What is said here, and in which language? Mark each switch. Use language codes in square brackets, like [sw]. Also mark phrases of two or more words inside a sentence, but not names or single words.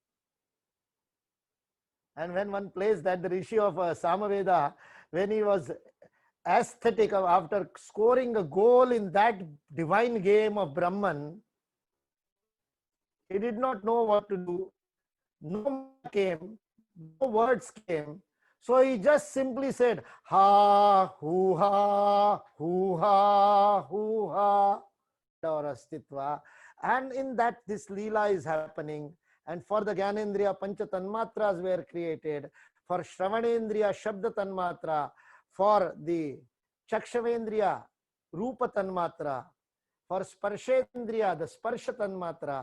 [en] And when one plays that, the Rishi of Samaveda, when he was aesthetic after scoring a goal in that divine game of Brahman, he did not know what to do. No came, no words came. So he just simply said, ha, hoo ha, hoo ha, hoo ha, or astitva. And in that, this Leela is happening. And for the Gyanendriya, [sa] Pancha Tanmatras [en] were created. For Shravanendriya, [sa] Shabda Tanmatra. [en] For the Chakshavendriya, [sa] Rupa Tanmatra. [en] For Sparshendriya, the [sa] Sparsha Tanmatra.